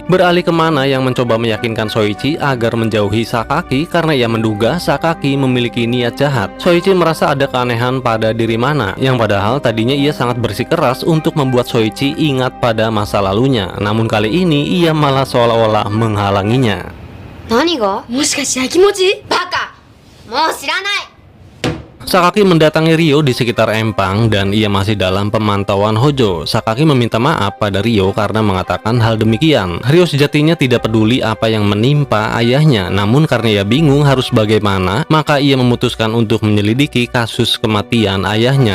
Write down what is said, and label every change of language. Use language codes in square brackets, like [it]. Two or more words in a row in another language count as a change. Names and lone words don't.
[id] Beralih kemana yang mencoba meyakinkan Soichi agar menjauhi Sakaki karena ia menduga Sakaki memiliki niat jahat. Soichi merasa ada keanehan pada diri Mana, yang padahal tadinya ia sangat bersikeras untuk membuat Soichi ingat pada masa lalunya. Namun kali ini ia malah seolah-olah menghalanginya. [ja] 何が？もしかしてやきもち？バカ！もう知らない。 [id] Sakaki mendatangi Ryo di sekitar empang dan ia masih dalam pemantauan Hojo. Sakaki meminta maaf pada Ryo karena mengatakan hal demikian. Ryo sejatinya tidak peduli apa yang menimpa ayahnya, namun karena ia bingung harus bagaimana, maka ia memutuskan untuk menyelidiki kasus kematian ayahnya.